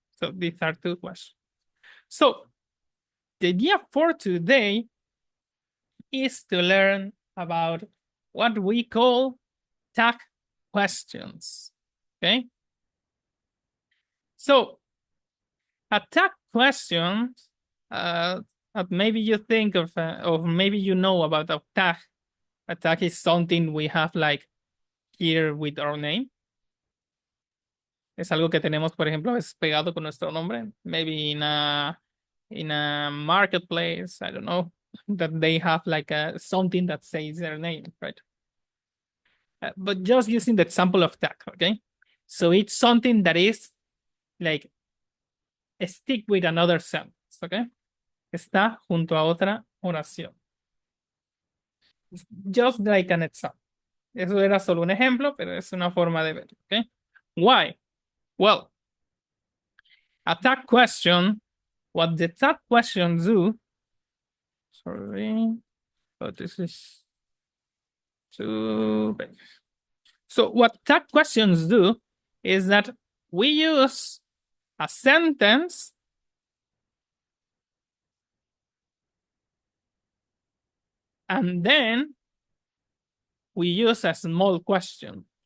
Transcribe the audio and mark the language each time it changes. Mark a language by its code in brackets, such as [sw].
[en] So these are two questions. So the idea for today is to learn about what we call tag questions, okay? So a tag question, maybe you think of, or maybe you know about a tag. A tag is something we have like here with our name. [es] Es algo que tenemos, por ejemplo, es pegado con nuestro nombre. [en] Maybe in a marketplace, I don't know, that they have like something that says their name, right? But just using the example of tag, okay? So it's something that is like stick with another sentence, okay? [es] Está junto a otra oración. [en] Just like an example. [es] Eso era solo un ejemplo, pero es una forma de ver, okay? [en] Why? Well, a tag question, what the tag questions do, sorry, but this is too big. So what tag questions do is that we use a sentence and then we use a small question.